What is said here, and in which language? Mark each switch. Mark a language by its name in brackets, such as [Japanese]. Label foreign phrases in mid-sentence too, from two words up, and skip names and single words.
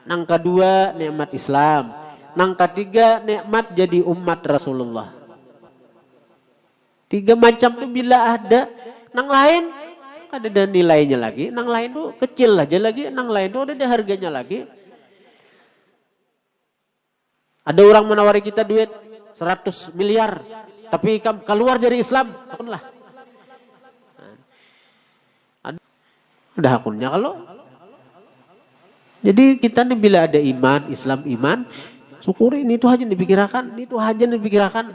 [Banjar] Nang kedua nikmat Islam. Nang ketiga nikmat jadi umat Rasulullah. 3 macam tuh bila ada, nang lain ada nilainya lagi, nang lain tuh kecil aja lagi, nang lain tuh ada harganya lagi. Ada orang menawari kita duit 100 miliar, tapi kamu keluar dari Islam, akunlah. Ada akunnya kalau. Jadi kita nih bila ada iman, Islam iman, syukuri ini itu aja dipikirkan, itu aja dipikirkan.